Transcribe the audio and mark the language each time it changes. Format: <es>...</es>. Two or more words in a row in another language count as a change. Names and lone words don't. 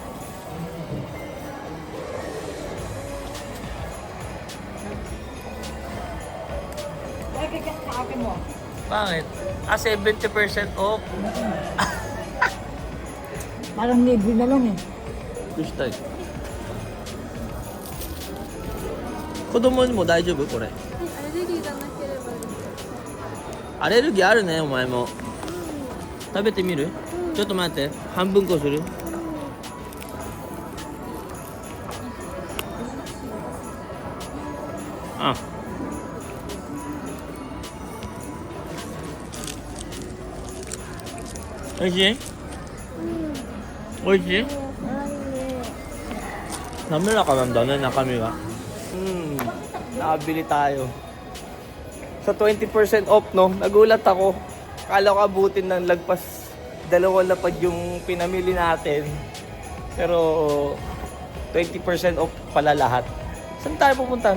<tl>Ay, kaya sa ate mo. Bakit? 70% off. Parang libre na lang eh.</tl> <en>Fish type.</en> <ja>子供にも大丈夫これアレルギーがなければいい。アレルギーあるねお前も食べてみるちょっと待って半分こするあおいしいおいしい滑らかなんだね中身が</ja> <tl>nakabili tayo sa 20% off no nagulat ako akala ko abutin ng lagpas 2 lapad yung pinamili natin pero 20% off pala lahat saan tayo pupunta?</tl>